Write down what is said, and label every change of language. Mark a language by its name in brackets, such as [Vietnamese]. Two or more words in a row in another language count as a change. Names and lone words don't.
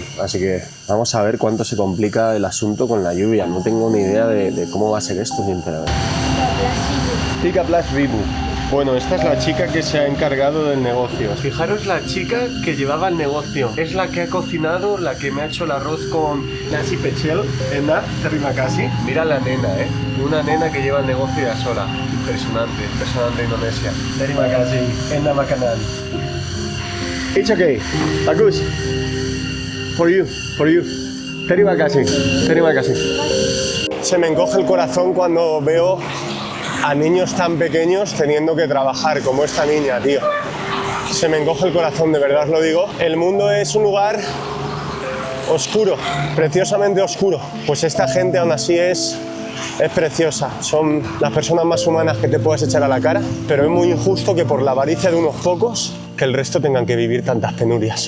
[Spanish] Así que vamos a ver cuánto se complica el asunto con la lluvia. No tengo ni idea de cómo va a ser esto, sinceramente. [Indonesian] Tika Plus Ribu. [Spanish] Bueno, esta es la chica que se ha encargado del negocio. Fijaros la chica que llevaba el negocio. Es la que ha cocinado, la que me ha hecho el arroz con [Indonesian] nasi pechel. Ena, terima kasih. [Spanish] Mira la nena, Una nena que lleva el negocio ya sola. [Indonesian] Impresionante Indonesia. Terima kasih. Ena makanan. [English] It's okay. Bagus. For you. [Indonesian] Terima kasih. [Spanish] Se me encoge el corazón cuando veo a niños tan pequeños teniendo que trabajar como esta niña, tío. Se me encoge el corazón, de verdad os lo digo. El mundo es un lugar oscuro, preciosamente oscuro. Pues esta gente aún así es Es preciosa, son las personas más humanas que te puedes echar a la cara, pero es muy injusto que por la avaricia de unos pocos, que el resto tengan que vivir tantas penurias.